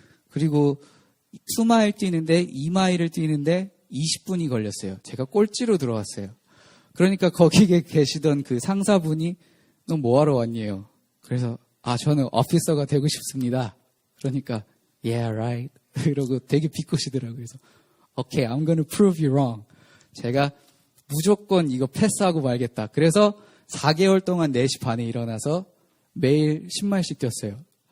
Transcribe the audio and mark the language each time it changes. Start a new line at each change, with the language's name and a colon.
Korean: 그리고 2마일 뛰는데 2마일을 뛰는데 20분이 걸렸어요. 제가 꼴찌로 들어왔어요. 그러니까 거기에 계시던 그 상사분이 너 뭐하러 왔니요? 그래서 저는 오피서가 되고 싶습니다. 그러니까
English: yeah right
Korean: 이러고 되게 비꼬시더라고요. 그래서
English: okay I'm gonna prove you wrong.
Korean: 제가 무조건 이거 패스하고 말겠다. 그래서 4개월 동안 4시 반에 일어나서 매일 10마일씩 뛰었어요.